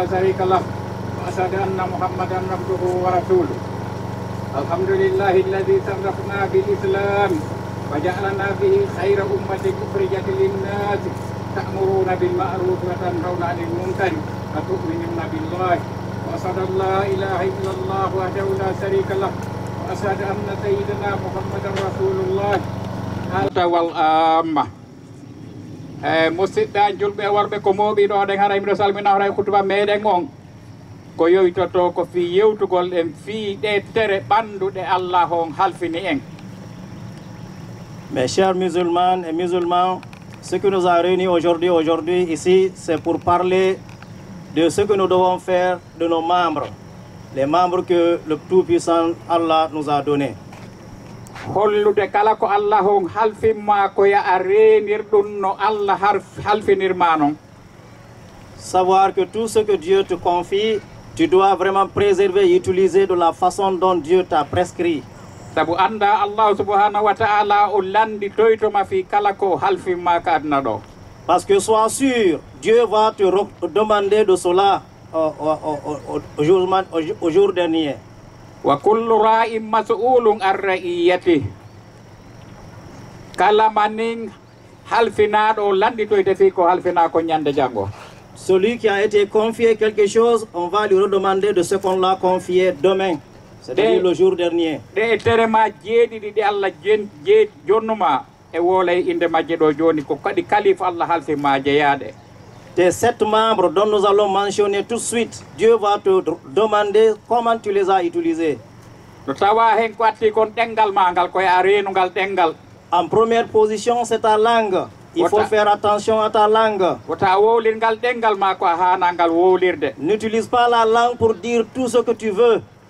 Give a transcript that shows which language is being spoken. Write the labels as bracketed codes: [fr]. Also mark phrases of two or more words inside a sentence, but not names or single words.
[ar] شريك له وأشهد أن محمدا عبده ورسوله الحمد لله الذي شرفنا بالإسلام وجعلنا به خير أمة أخرجت للناس تأمرون بالمعروف وتنهون عن المنكر وتؤمنون بالله وأشهد أن لا إله إلا الله وحده لا شريك له وأشهد أن سيدنا محمدا رسول الله والآمة [ff] musidɗa julɓe e worɓe ko mooɓi ɗo ɗen haray miɗo salmina horay kutuba meɗen on ko yoytoto ko fi yewtugol en fi ɗe tere ɓanduɗe Allah on halfini en. [fr] Mes chers musulmans et musulmans, ce qui nous a réunis aujourd'hui ici, c'est pour parler de ce que nous devons faire de nos membres, les membres que le Tout-Puissant Allah nous a donnés. [ff] hollude kala ko Allah on halfinma ko ya a renir ɗum no Allah halfinirma non. [fr] Savoir que tout ce que Dieu te confie, tu dois vraiment préserver et utiliser de la façon dont Dieu t'a prescrit. [ff] sabu anda Allah [ar] سبحانه وتعالى [ff] o landi toytoma fi kala ko halfinma ka aduna ɗo. [fr] Parce que sois sûr, Dieu va te demander de cela au jour dernier. [ar] وكل راع مسؤول عن رعيته [ff] kala manin halfinaɗo landitoyte fi ko halfina ko ñande janggo. [fr] Celui qui a été confié quelque chose, on va lui redemander de ce qu'on l'a confié demain, c'est-à-dire le jour dernier. [ff] ɗe terema jeeɗiɗi ɗe Allah jonnuma e woolay inde majje ɗo joni ko kadi kalifa Allah halfima jeeyaɗe. [fr] Tes 7 membres dont nous allons mentionner tout de suite, Dieu va te demander comment tu les as utilisés. En première position, c'est ta langue. Il faut faire attention à ta langue. N'utilise pas la langue pour dire tout ce que tu veux.